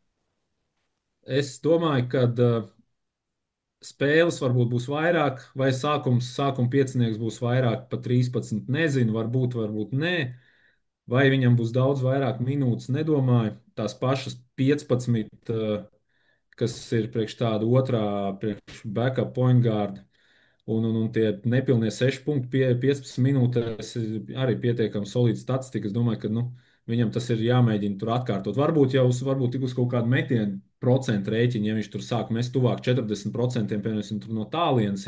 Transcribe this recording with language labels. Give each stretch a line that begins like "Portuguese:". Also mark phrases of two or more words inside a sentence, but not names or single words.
Latvian: Es domāju, ka spēles varbūt būs vairāk, vai sākuma piecinieks būs vairāk pa 13. Nezinu, varbūt nē. Vai viņam būs daudz vairāk minūtes, nedomāju. Tās pašas 15, kas ir priekš tāda otrā, priekš
English: backup point guard.
Latvian: Un tie nepilnie 6 punkti, 15 minūtēs ir arī pietiekami solīda statistika. Es domāju, ka nu, viņam tas ir jāmēģina tur atkārtot. Varbūt tik uz kaut kādu metienu procentu rēķinu, ja viņš tur sāk mest tuvāk 40%, piemēram, no tālienes.